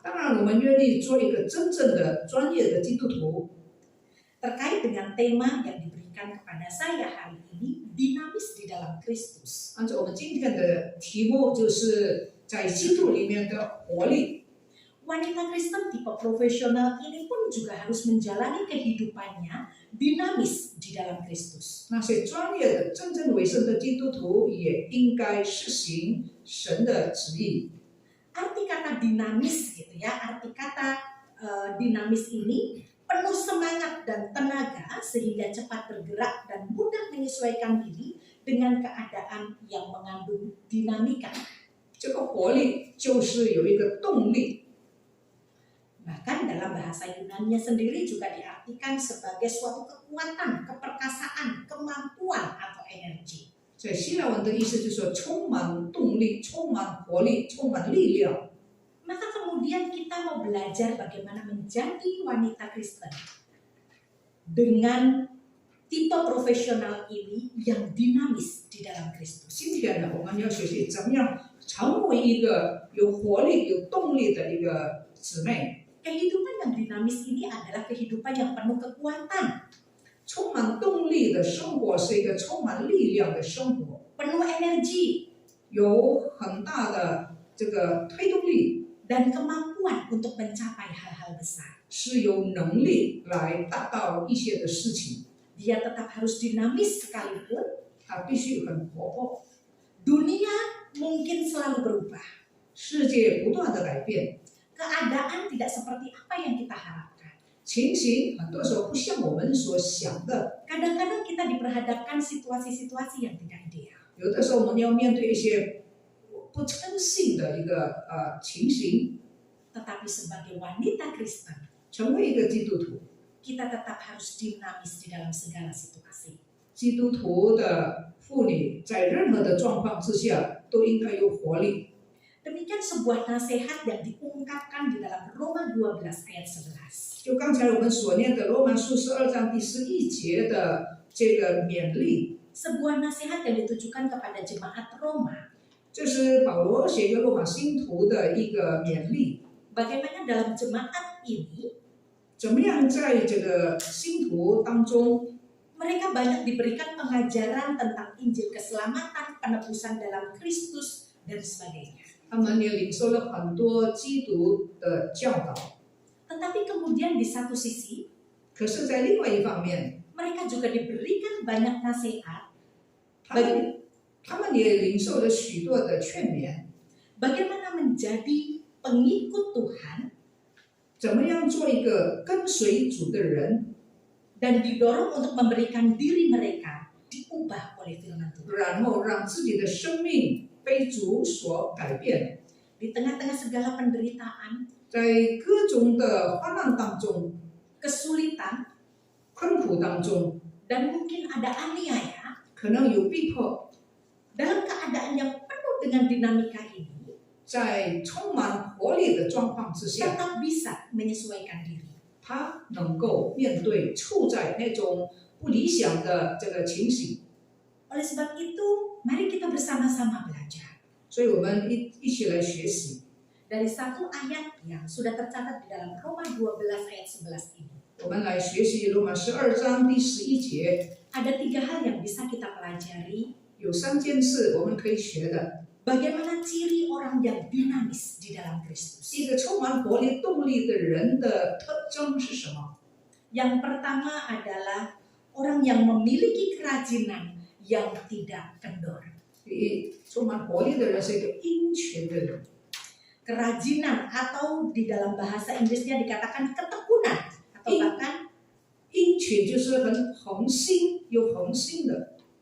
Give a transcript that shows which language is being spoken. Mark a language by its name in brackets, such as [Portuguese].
[Chinese] 当然我们愿意做一个真正的专业的基督徒。 [Indonesian] Terkait dengan tema yang diberikan kepada saya hari ini, dinamis di dalam Kristus. [Chinese] 按照我们今天的题目，就是在基督里面的活力。 [Indonesian] Wanita Kristen tipe profesional ini pun juga harus menjalani kehidupannya dinamis di dalam Kristus. [Chinese] 那些专业的、真正委身的基督徒也应该实行神的旨意。 [Indonesian] Arti kata dinamis gitu ya, arti kata dinamis ini penuh semangat dan tenaga sehingga cepat bergerak dan mudah menyesuaikan diri dengan keadaan yang mengandung dinamika. [Chinese] 这个活力就是有一个动力。 [Indonesian] Bahkan dalam bahasa Yunani sendiri juga diartikan sebagai suatu kekuatan, keperkasaan, kemampuan atau energi. [Chinese] 在希腊文的意思就是说充满动力、充满活力、充满力量。 [Indonesian] Maka kemudian kita mau belajar bagaimana menjadi wanita Kristen dengan tipe profesional ini yang dinamis di dalam Kristus. [Chinese] 今天呢，我们要学习怎么样成为一个有活力、有动力的一个姊妹。 [Indonesian] Kehidupan yang dinamis ini adalah kehidupan yang penuh kekuatan, [Chinese] 充满动力的生活是一个充满力量的生活， [Indonesian] penuh energi, [Chinese] 有很大的这个推动力， [Indonesian] dan kemampuan untuk mencapai hal-hal besar. [Chinese] 是有能力来达到一些的事情。 [Indonesian] Dia tetap harus dinamis sekalipun [Chinese] 它必须很活泼， [Indonesian] dunia mungkin selalu berubah. [Chinese] 世界不断的改变， [Indonesian] Keadaan tidak seperti apa yang kita harapkan. [Chinese] 情形很多时候不像我们所想的。 [Indonesian] Kadang-kadang kita diperhadapkan situasi-situasi yang tidak ideal. [Chinese] 有的时候我们要面对一些不称性的一个情形， [Indonesian] Tetapi sebagai wanita Kristen, [Chinese] 成为一个基督徒， [Indonesian] kita tetap harus dinamis di dalam segala situasi. [Chinese] 基督徒的妇女在任何的状况之下都应该有活力。 [Indonesian] Demikian sebuah nasihat yang diungkapkan di dalam Roma 12 ayat 11. [Chinese] 就刚才我们所念的罗马书12章第11节的这个勉励， [Indonesian] sebuah nasihat yang ditujukan kepada jemaat Roma. [Chinese] 这是保罗写给罗马信徒的一个勉励。 [Indonesian] Bagaimana dalam jemaat ini [Chinese] 怎么样在这个信徒当中， [Indonesian] mereka banyak diberikan pengajaran tentang Injil keselamatan, penebusan dalam Kristus, dan sebagainya. [Chinese] 他们也领受了很多基督的教导。 [Indonesian] Tetapi kemudian di satu sisi, [Chinese] 可是，在另外一方面， [Indonesian] mereka juga diberikan banyak nasihat [Chinese] 他们也领受了许多的劝勉， [Indonesian] bagaimana menjadi pengikut Tuhan [Chinese] 怎么样做一个跟随主的人， [Indonesian] dan didorong untuk memberikan diri mereka diubah oleh firman Tuhan. [Chinese] 然后让自己的生命被主所改变。 [Indonesian] Di tengah-tengah segala penderitaan, [Chinese] 在各种的患难当中、 [Indonesian] kesulitan, [Chinese] 困苦当中， [Indonesian] dan mungkin ada aniaya, [Chinese] 可能有逼迫， [Indonesian] dalam keadaan yang penuh dengan dinamika ini, [Chinese] 在充满活力的状况之下， [Indonesian] tetap bisa menyesuaikan diri. [Chinese] 他能够面对处在那种不理想的这个情形。 [Indonesian] Oleh sebab itu, mari kita bersama-sama belajar [Chinese] 所以我们一起来学习。 [Indonesian] dari satu ayat yang sudah tercatat di dalam Roma 12 ayat 11 ini. [Chinese] 我们来学习罗马12章第11节， [Indonesian] Ada 3 hal yang bisa kita pelajari. [Chinese] 有3件事我们可以学的。 [Indonesian] Bagaimana ciri orang yang dinamis di dalam Kristus? [Chinese] 一个充满活力、动力的人的特征是什么？ [Indonesian] Yang pertama adalah orang yang memiliki kerajinan yang tidak kendor. [Chinese] 第一，充满活力的人是一个殷勤的人。 [Indonesian] Kerajinan atau di dalam bahasa Inggrisnya dikatakan ketekunan atau bahkan [Chinese] 殷勤就是很恒心，有恒心的，